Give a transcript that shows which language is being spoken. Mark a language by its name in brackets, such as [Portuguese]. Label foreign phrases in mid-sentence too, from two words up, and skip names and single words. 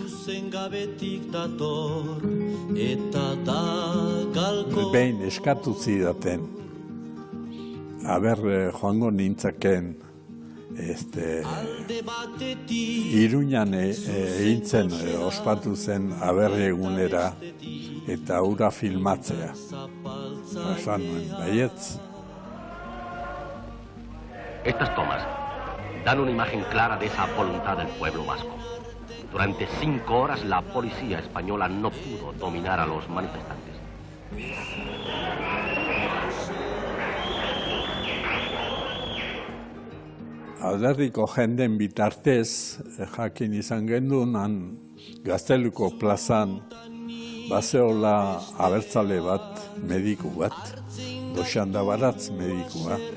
[Basque] Behin eskatu zidaten, aber joango nintzaken Iruñan egintzen ospatu zen aber egunera eta hura filmatzea. Esan nuen, baietz. [Spanish] Estas tomas dan una imagen clara de esa voluntad del pueblo vasco. Durante 5 horas la policía española no pudo dominar a los manifestantes. [Basque] Alderdiko jenden bitartez, jakin izan gendun, Gazteluko plazan bazeola abertzale bat, mediku bat, Doxanda Baratz medikua.